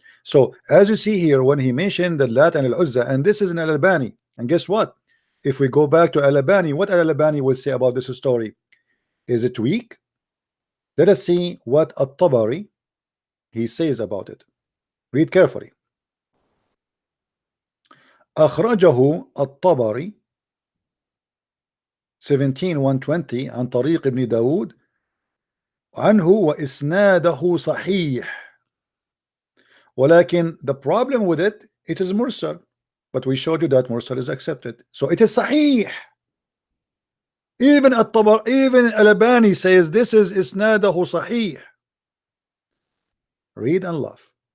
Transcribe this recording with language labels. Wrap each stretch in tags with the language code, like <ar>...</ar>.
<en>So, as you see here, when he mentioned the Lat and Al-Uzza, and this is an Al-Albani, and guess what? If we go back to Al-Albani, what Al-Albani will say about this story? Is it weak? Let us see what At-Tabari he says about it. Read carefully.</en> <ar>أخرجه الطبري 17-120 عن طريق ابن داود عنه وإسناده صحيح. ولكن</ar> <en>the problem with it, it is mursal. But we showed you that mursal is accepted. So it is sahih. Even Al-Albani says this is isnadahu sahih. Read and laugh.</en>